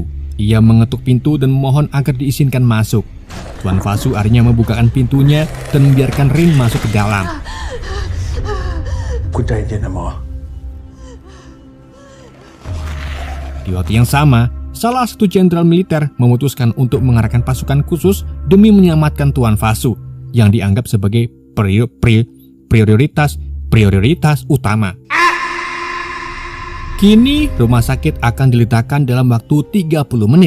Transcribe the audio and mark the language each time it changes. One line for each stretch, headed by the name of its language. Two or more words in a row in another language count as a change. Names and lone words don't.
Indonesian: Ia mengetuk pintu dan memohon agar diizinkan masuk. Tuan Fasu akhirnya membukakan pintunya dan membiarkan Rin masuk ke dalam.
Thai: คุณใจเย็นนะหมอ
Indonesian: Di waktu yang sama, salah satu jenderal militer memutuskan untuk mengarahkan pasukan khusus demi menyelamatkan Tuan Fasu yang dianggap sebagai prioritas utama. Kini, rumah sakit akan diledakan dalam waktu 30 menit.